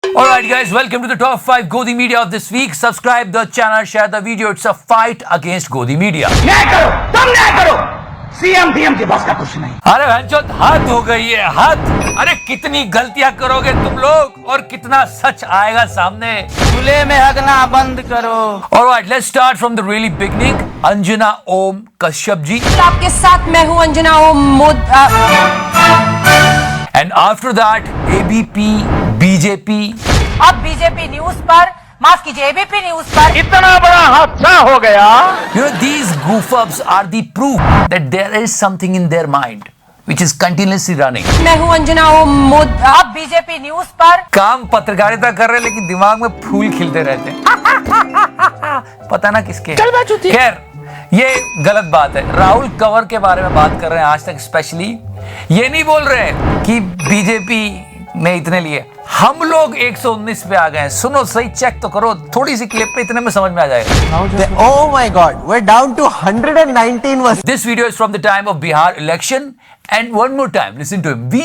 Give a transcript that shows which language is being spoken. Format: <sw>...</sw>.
<en>Alright guys, welcome to the top 5 Godi Media of this week. Subscribe the channel, share the video. It's a fight against Godi Media.</en> <hi>न्याय करो, तुम न्याय करो। CM DM के बस का कुछ नहीं। अरे भैंचोद हद हो गई है, हद। अरे कितनी गलतियां करोगे तुम लोग और कितना सच आएगा सामने। खुले में हगना बंद करो।</hi> <en>Alright, let's start from the really beginning.</en> <hi>Anjana Om Kashyap ji. आपके साथ मैं हूं Anjana Om</hi> <en>And after that, ABP, BJP.</en> <hi>अब बीजेपी न्यूज पर, माफ कीजिए एबीपी न्यूज पर इतना बड़ा हादसा हो गया।</hi> <en>You know, these goof-ups are the proof that there is something in their mind which is continuously running.</en> <hi>मैं हूं अंजना ओम अब बीजेपी न्यूज पर काम पत्रकारिता कर रहे लेकिन दिमाग में फूल खिलते रहते हैं। पता ना किसके। खैर, ये गलत बात है। राहुल कंवर के बारे में बात कर रहे हैं आज तक स्पेशली। ये नहीं बोल रहे हैं कि बीजेपी ने इतने लिए, हम लोग 119 पे आ गए हैं। सुनो सही, चेक तो करो, थोड़ी सी क्लिप पे इतने में समझ में आ जाएगा।</hi> <en>Oh my God, we're down to 119 was. This video is from the time of Bihar election, and one more time, listen to him.</en>